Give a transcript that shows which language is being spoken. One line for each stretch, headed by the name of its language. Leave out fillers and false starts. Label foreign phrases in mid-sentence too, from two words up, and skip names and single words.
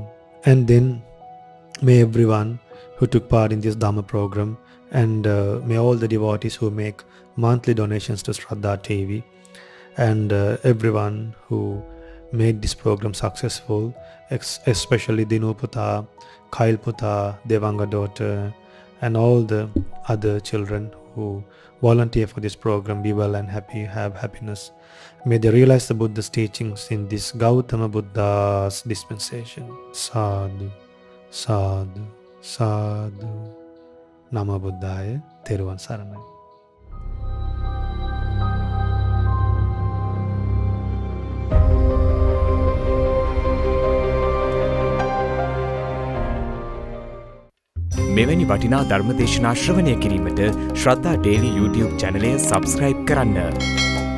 English: And then may everyone who took part in this Dhamma program, and may all the devotees who make monthly donations to Shraddha TV, and everyone who made this program successful, especially Dinuputa, Kailputa, Devanga daughter, and all the other children who volunteer for this program, be well and happy, have happiness. May they realize the Buddha's teachings in this Gautama Buddha's dispensation.
Pali: Sadhu, sadhu, sadhu. Namo Buddhaya.
Sinhala: තෙරුවන් සරණයි. මෙවැනි වටිනා ධර්ම දේශනා ශ්‍රවණය කිරීමට ශ්‍රද්ධා ඩේලි YouTube චැනලය සබස්ක්‍රයිබ් කරන්න.